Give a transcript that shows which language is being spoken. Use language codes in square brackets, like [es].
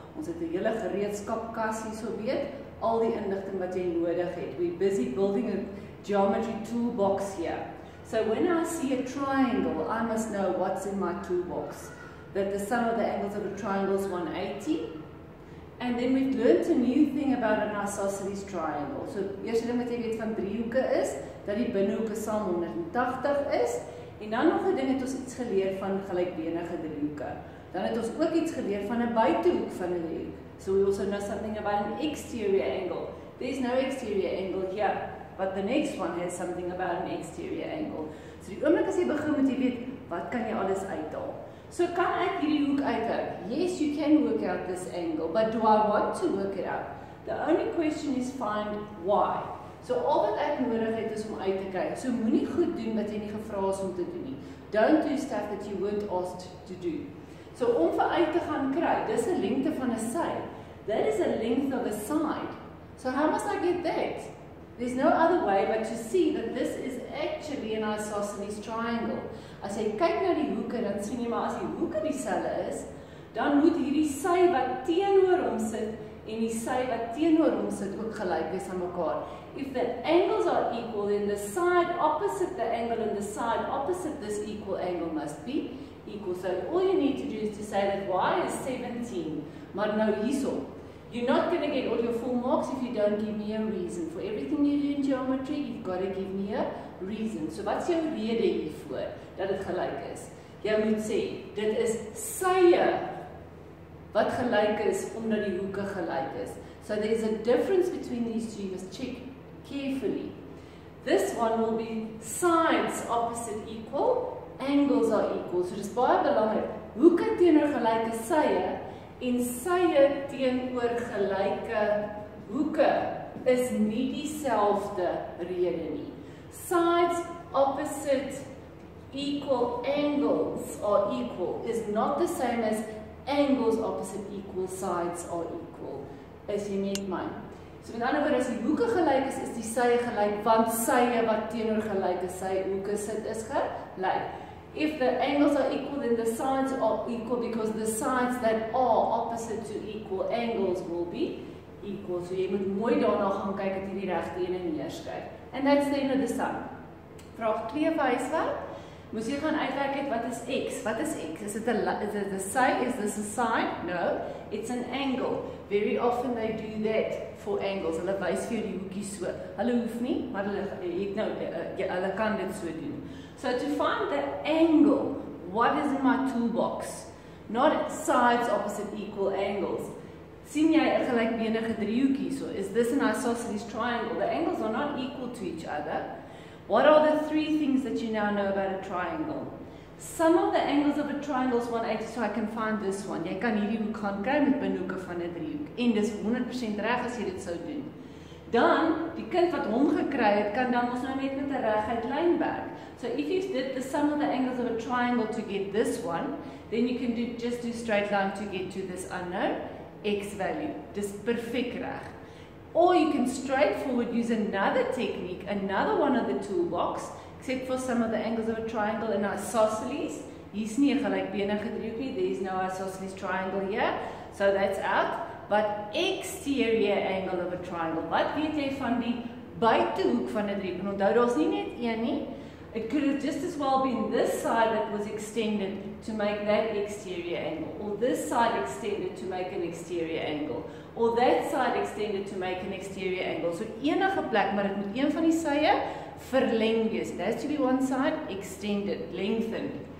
[af] Ons het 'n hele gereedskapkas hierso weet, al die inligting wat jy nodig het. [en] We're busy building a geometry toolbox here. So when I see a triangle, I must know what's in my toolbox. That the sum of the angles of a triangle is 180. And then we've learned a new thing about an isosceles triangle. [af] So, eerste ding wat jy weet van driehoeke is, dat die binnehoeke saam 180 is. En dan nog 'n ding het ons iets geleer van gelykbenige driehoeke. Dan het ons ook iets geleer van 'n buitehoek van 'n driehoek. [en] So we also know something about an exterior angle. There's no exterior angle here, but the next one has something about an exterior angle. [af] So die oomblik as jy begin moet jy weet, wat kan jy alles uithaal? So kan ek hierdie hoek uitwerk? [en] Yes, you can work out this angle, but do I want to work it out? The only question is find why. [af] So al wat ek nodig het is om uit te kyk. So moenie goed doen wat jy nie gevra is om te doen nie. [en] Don't do stuff that you weren't asked to do. [af] So om vir uit te gaan kry, dis 'n lengte van 'n sy. [en] That is a length of a side. So how must I get that? There's no other way but to see that this is actually an isosceles triangle. [af] As jy kyk na die hoeke, dan sien jy maar as die hoeke dieselfde is, dan moet hierdie sy wat teenoor hom sit en die sy wat teenoor hom sit ook gelyk wees aan mekaar. [en] If the angles are equal, then the side opposite the angle and the side opposite this equal angle must be equal. So all you need to do is to say that y is 17. [af] Maar nou hierso, [en] you're not going to get all your full marks if you don't give me a reason. For everything you do in geometry, you've got to give me a reason. [af] So wat's jou rede hiervoor dat dit gelyk is? Jy moet sê, dit is sye wat gelyk is omdat die hoeke gelyk is. [en] So there's a difference between these two. You must check carefully. This one will be sides opposite equal, angles are equal. [af] So dis baie belangrik. Hoeke teenoor gelyke sye en sye teenoor gelyke hoeke is nie dieselfde rede nie. [en] Sides opposite equal angles are equal is not the same as angles opposite equal sides are equal. [af] As jy met my. So met ander woorde, as die hoeke gelyk is die sye gelyk, want sye wat teenoor gelyke sy hoeke sit is gelyk. [en] If the angles are equal, then the sides are equal because the sides that are opposite to equal angles will be equal. [af] So jy moet mooi daarna gaan kyk dat jy die regte een neerskryf. [en] And that's the end of the sum. [af] Vraag 2 vir huiswerk. Moes jy gaan uitwerk het wat is x? Wat is x? [en] Is it a side? Is this a side? No, it's an angle. Very often they do that for angles. [af] Hulle wys vir jou die hoekie so. Hulle hoef nie, maar hulle kan dit so doen. [en] So to find the angle, what is in my toolbox? Not sides opposite equal angles. [af] Sien jy 'n gelykbenige driehoek hierso? [en] Is this an isosceles triangle? The angles are not equal to each other. What are the 3 things that you now know about a triangle? Sum of the angles of a triangle is 180, so I can find this one. [af] Jy kan hierdie hoek gaan kry met binnehoeke van 'n driehoek. En dis 100% reg as jy dit sou doen. Dan, die kind wat hom gekry het, kan dan ons nou net met 'n reguit lyn werk. [en] So if you did the sum of the angles of a triangle to get this one, then you can just do straight line to get to this unknown x value. [af] Dis perfek reg. [en] Or you can straightforward use another technique, another one of the toolbox, except for some of the angles of a triangle and isosceles. [af] Hier's nie 'n gelykbenige driehoek nie, [en] there's no isosceles triangle here, so that's out. But exterior angle of a triangle, [af] wat weet jy van die buitehoek van 'n driehoek? Onthou, daar's nie net een nie. [en] It could have just as well been this side that was extended to make that exterior angle, or this side extended to make an exterior angle, or that side extended to make an exterior angle. [af] So enige plek, maar dit moet een van die sye verleng wees. [en] It has to be one side extended, lengthened.